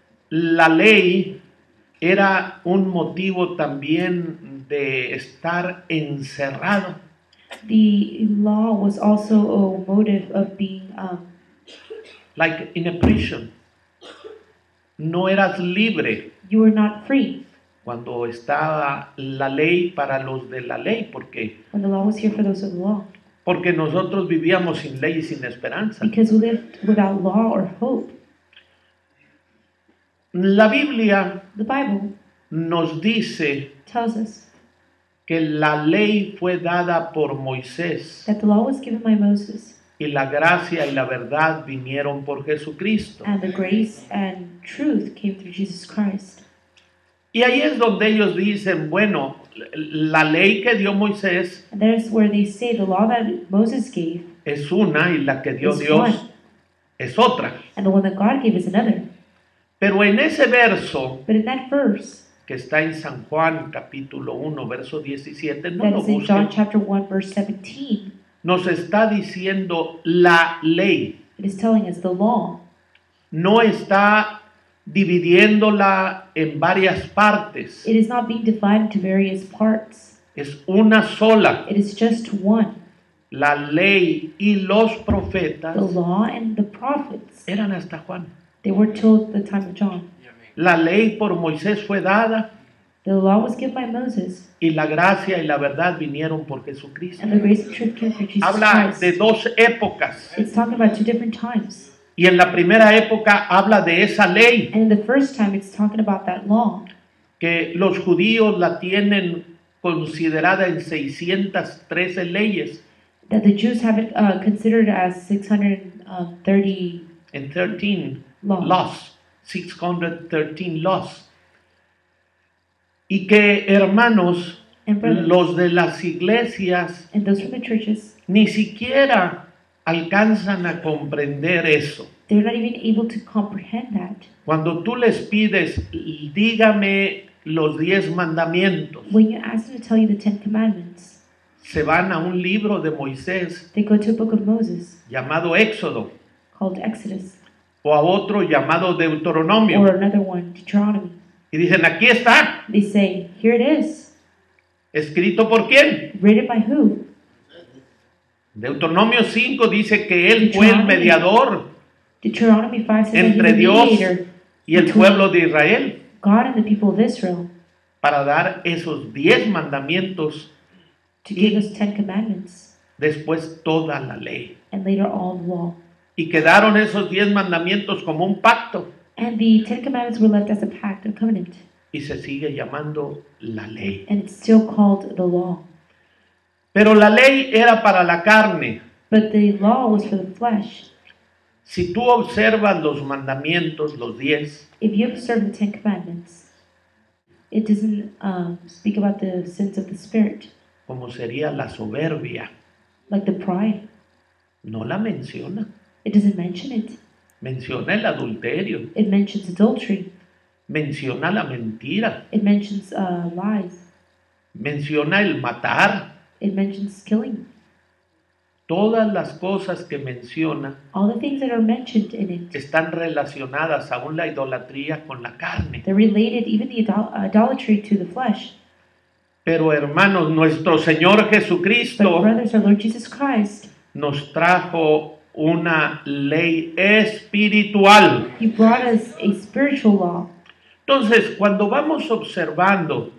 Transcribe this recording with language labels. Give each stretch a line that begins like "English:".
Spanish: la ley era un motivo también de estar encerrado.
English: the law was also a motive of being like in a prison.
Spanish: No eras libre
English: You were not free
Spanish: cuando estaba la ley para los de la ley. ¿Por qué?
English: when the law was here for those of the law.
Spanish: Porque nosotros vivíamos sin ley y sin esperanza.
English: Because we lived without law or hope.
Spanish: La Biblia
English: The Bible
Spanish: nos dice
English: tells us
Spanish: que la ley fue dada por Moisés
English: that the law was given by Moses,
Spanish: y la gracia y la verdad vinieron por Jesucristo.
English: and the grace and truth came through Jesus Christ.
Spanish: Y ahí es donde ellos dicen, bueno, la ley que dio Moisés
English: And that is where they say the law that Moses gave
Spanish: es una y la que dio
English: is
Spanish: Dios
English: one,
Spanish: es otra.
English: and the one that God gave is another.
Spanish: Pero en ese verso
English: But in that verse,
Spanish: que está en San Juan capítulo 1 verso 17, no
English: that
Spanish: lo
English: is in John
Spanish: busquen,
English: chapter 1, verse 17,
Spanish: nos está diciendo la ley.
English: it is telling us the law.
Spanish: No está dividiéndola en varias partes.
English: It is not being divided into various parts.
Spanish: Es una sola.
English: It is just one.
Spanish: La ley y los
English: The
Spanish: profetas
English: law and the prophets,
Spanish: eran hasta Juan.
English: they were till the time of John.
Spanish: La ley por Moisés fue dada
English: The law was given by Moses,
Spanish: y la gracia y la verdad vinieron por Jesucristo.
English: and the grace and truth came through Jesus
Spanish: Habla
English: Christ.
Spanish: de dos épocas.
English: It's talking about two different times.
Spanish: Y en la primera época habla de esa ley
English: And in the first time, it's talking about that law,
Spanish: que los judíos la tienen considerada en 613 leyes,
English: that the Jews have it considered as 630
Spanish: en 13
English: laws. laws, 613 laws.
Spanish: Y que, hermanos,
English: And brothers,
Spanish: los de las iglesias
English: and those from the churches,
Spanish: ni siquiera alcanzan a comprender eso.
English: they're not even able to comprehend that.
Spanish: Cuando tú les pides, dígame los 10 mandamientos,
English: When you ask them to tell you the 10 Commandments,
Spanish: se van a un libro de Moisés
English: they go to a book of Moses
Spanish: llamado Éxodo
English: called Exodus,
Spanish: o a otro llamado Deuteronomio
English: or another one, Deuteronomy.
Spanish: y dicen, aquí está,
English: They say, here it is.
Spanish: ¿escrito por quién?
English: Written by who?
Spanish: Deuteronomio 5 dice que él fue el
English: Deuteronomy.
Spanish: mediador
English: Deuteronomy 5 says that
Spanish: entre
English: he's a
Spanish: Dios
English: mediator
Spanish: y el
English: between
Spanish: pueblo de Israel
English: God and the people of Israel
Spanish: para dar esos 10 mandamientos
English: to give us 10 commandments
Spanish: después toda la ley.
English: and later all the law.
Spanish: Y quedaron esos 10 mandamientos como un pacto
English: And the 10 commandments were left as a pact, a covenant,
Spanish: y se sigue llamando la ley.
English: and it's still called the law.
Spanish: Pero la ley era para la carne.
English: But the law was for the flesh.
Spanish: Si tú observas los mandamientos, los 10,
English: If you observe the 10 commandments, it doesn't speak about the sins of the spirit,
Spanish: como sería la soberbia,
English: like the pride.
Spanish: no la menciona.
English: It doesn't mention it.
Spanish: Menciona el adulterio,
English: It mentions adultery.
Spanish: menciona la mentira,
English: It mentions lies.
Spanish: menciona el matar.
English: It mentions killing.
Spanish: Todas las cosas que menciona
English: All the things that are mentioned in it,
Spanish: están relacionadas aún la idolatría con la carne.
English: they're related, even the idolatry, to the flesh.
Spanish: Pero hermanos, nuestro Señor
English: But
Spanish: Jesucristo
English: brothers, our Lord Jesus Christ,
Spanish: nos trajo una ley espiritual.
English: He brought us a spiritual law.
Spanish: Entonces, cuando vamos observando